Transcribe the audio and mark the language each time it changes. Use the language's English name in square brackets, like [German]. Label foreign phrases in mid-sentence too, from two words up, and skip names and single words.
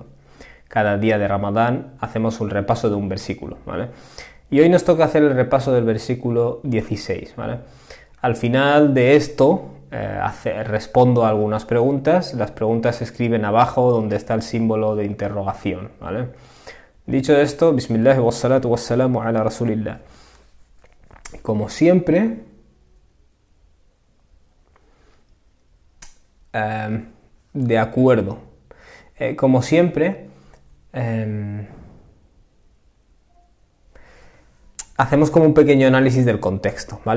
[Spanish] Cada día de Ramadán hacemos un repaso de un versículo, ¿vale? Y hoy nos toca hacer el repaso del versículo 16, ¿vale? Al final de esto respondo a algunas preguntas. Las preguntas se escriben abajo donde está el símbolo de interrogación, ¿vale? Dicho esto, [Arabic] بسم الله والصلاة والسلام على رسول الله. [Spanish] Como siempre, de acuerdo. Como siempre, hacemos como un pequeño análisis del contexto, ¿vale?